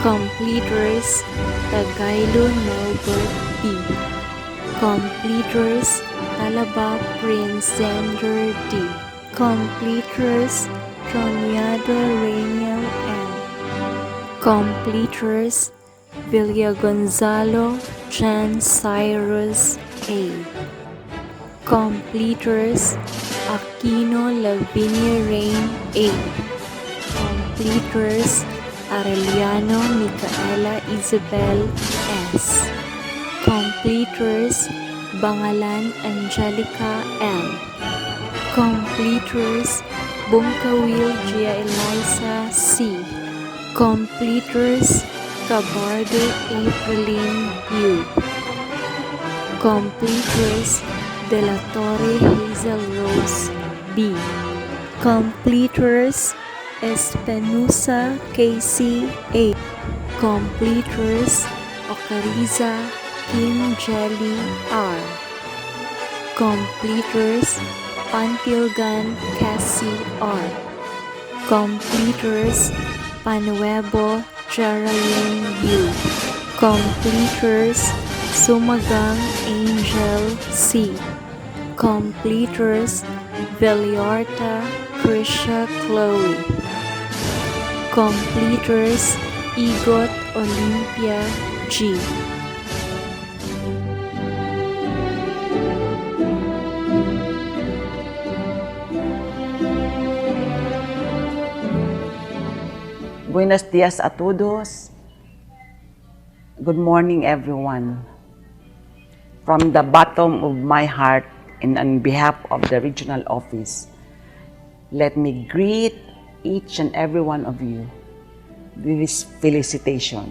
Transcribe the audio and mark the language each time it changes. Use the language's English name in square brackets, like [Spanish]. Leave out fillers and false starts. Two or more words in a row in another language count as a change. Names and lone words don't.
[English] Completers Tagailo Norbert B. Completers Talaba Prince Zender D. Completers Troniado Rainiel M. Completers Villa Gonzalo Jan Cyrus A. Completers Aquino Lavinia Rain A. Completers Arellano Micaela Isabel S. Completers Bangalan Angelica L. Completers Bungkawil Gia Eliza C. Completers Cabardo Aprilin U. Completers De La Torre Hazel Rose B. Completers Espinosa Casey A. Completers Ocariza Kim Jelly R. Completers Pantilgan Cassie R. Completers Panuebo Geraldine U. Completers Sumagang Angel C. Completers Veliarta Krisha Chloe. Completers Igot Olympia G. [Spanish] Buenos dias a todos. [English] Good morning, everyone. From the bottom of my heart and on behalf of the regional office, let me greet each and every one of you with this felicitation.